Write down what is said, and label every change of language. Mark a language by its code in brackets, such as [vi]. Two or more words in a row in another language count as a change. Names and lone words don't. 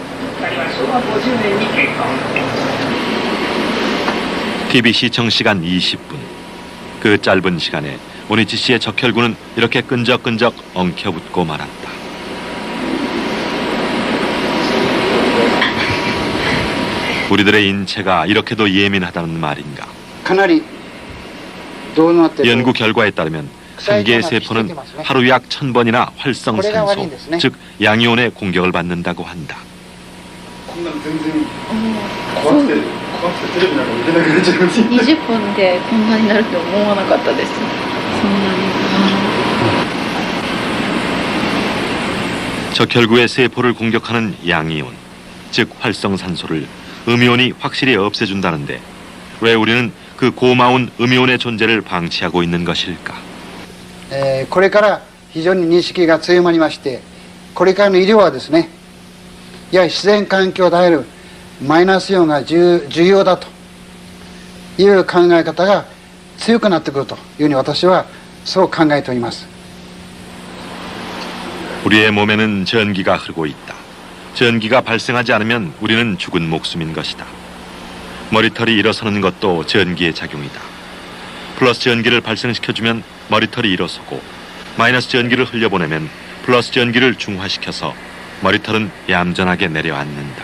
[ko] TV 시청 시간 20분. 그 짧은 시간에 오니치 씨의 적혈구는 이렇게 끈적끈적 엉켜붙고 말았다. 우리들의 인체가 이렇게도 예민하다는 말인가? [ja] かなりどうなってる [ko] 연구 결과에 따르면 한 개의 세포는 하루 약 1000번이나 활성산소, 즉 양이온의 공격을 받는다고 한다. [ja] こんなの全然怖くてテレビなんか見てなくなっちゃいますよ 20分でこんなになるって思わなかったです。そんなに。 [ko] 적혈구의 세포를 공격하는 양이온, 즉 활성산소를 음이온이 확실히 없애준다는데 왜 우리는 그 고마운 음이온의 존재를 방치하고 있는 것일까? [ja] これから非常に認識が強まりまして、これからの医療はですね、やはり自然環境であるマイナスイオンが重要だという考え方が強くなってくるというふうに私はそう考えております。 [ko] 우리의 몸에는 전기가 흐르고 있다. 전기가 발생하지 않으면 우리는 죽은 목숨인 것이다. 머리털이 일어서는 것도 전기의 작용이다. 플러스 전기를 발생시켜주면 머리털이 일어서고, 마이너스 전기를 흘려보내면 플러스 전기를 중화시켜서 머리털은 얌전하게 내려앉는다.